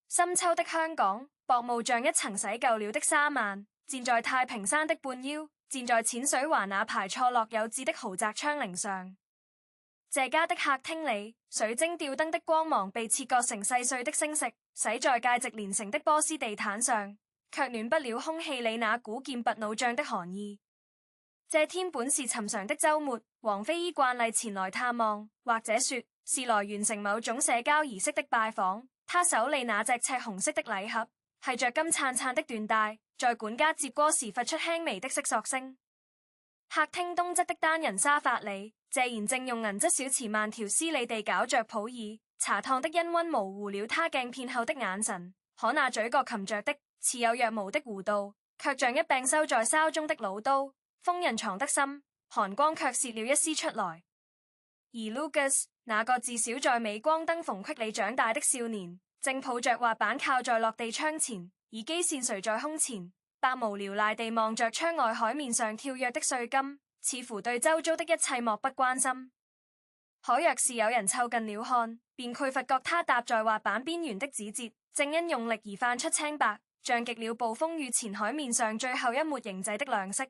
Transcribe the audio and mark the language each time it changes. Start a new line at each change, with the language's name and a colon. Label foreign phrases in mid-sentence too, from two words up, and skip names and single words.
Chinese: 深秋的香港，薄霧像一層洗舊了的紗幔，墊在太平山的半腰，墊在淺水灣那排錯落有致的豪宅窗棂上。謝家的客廳裡，水晶吊燈的光芒被切割成細碎的星石，洗在價值連城的波斯地毯上，卻暖不了空氣裡那股劍拔弩張的寒意。這天本是尋常的週末，王菲依慣例前來探望，或者說是來完成某種社交儀式的拜訪。她手裡那隻赤紅色的禮盒，繫着金燦燦的緞帶，在管家接鍋時發出輕微的窸窣聲。客廳東側的單人沙發裡，謝賢正用銀質小瓷慢條斯理地攪着普洱茶，燙的氤氳模糊了他鏡片後的眼神。可那嘴角噙着的似有若無的弧度，卻像一柄收在鞘中的弩刀，鋒刃藏得深，寒光卻洩了一絲出來。而 Lucas 那個自小在鎂光燈縫隙裡長大的少年，正抱着滑板靠在落地窗前，耳機線垂在胸前，百無聊賴地望着窗外海面上跳躍的碎金，似乎對周遭的一切漠不關心。可若是有人湊近了看，便會發覺他踏在滑板邊緣的指節，正因用力而泛出青白，像極了暴風雨前海面上最後一抹凝滯的亮色。